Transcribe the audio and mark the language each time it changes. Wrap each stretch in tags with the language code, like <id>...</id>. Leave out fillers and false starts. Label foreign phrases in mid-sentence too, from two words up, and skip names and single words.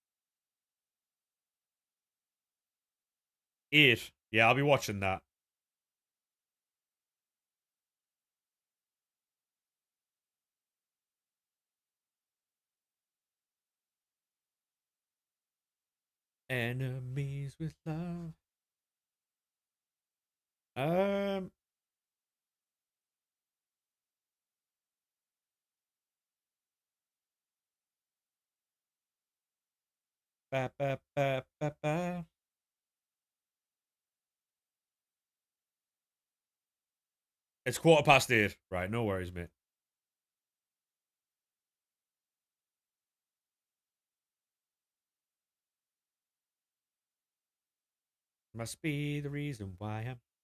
<en>8. Yeah, I'll be watching that. Enemies with love. Um. Ba, ba, ba, ba, ba. It's 8:15. Right, no worries, mate. Must be the reason why I'm.</en>